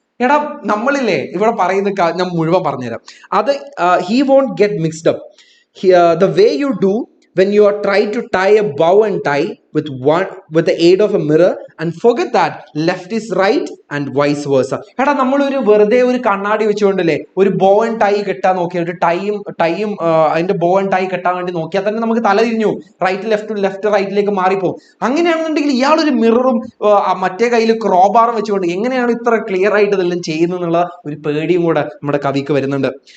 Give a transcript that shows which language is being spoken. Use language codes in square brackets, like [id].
[ml] എടാ നമ്മളില്ലേ ഇവിടെ പറയുന്ന ഞാൻ മുഴുവൻ പറഞ്ഞുതരാം. [en] അത് he won't get mixed up. The way you do when you are trying to tie a bow and tie with the aid of a mirror and forget that left is right and vice versa. [ml] എടാ നമ്മളൊരു വെറുതെ ഒരു കണ്ണാടി വെച്ചുകൊണ്ടല്ലേ ഒരു bow and tie കെട്ടാൻ നോക്കിയാൽ ഒരു ടൈയും അതിന്റെ ബോ ആൻഡ് ടൈ കെട്ടാൻ വേണ്ടി നോക്കിയാൽ തന്നെ നമുക്ക് തല തിരിഞ്ഞു ലെഫ്റ്റ് റൈറ്റിലേക്ക് മാറിപ്പോകും. അങ്ങനെയാണെന്നുണ്ടെങ്കിൽ ഇയാളൊരു മിററും മറ്റേ കയ്യിൽ ക്രോബാറും വെച്ചുകൊണ്ട് എങ്ങനെയാണ് ഇത്ര ക്ലിയർ ആയിട്ട് ഇതെല്ലാം ചെയ്യുന്നത് എന്നുള്ള ഒരു പേടിയും കൂടെ നമ്മുടെ കവിക്ക് വരുന്നുണ്ട്.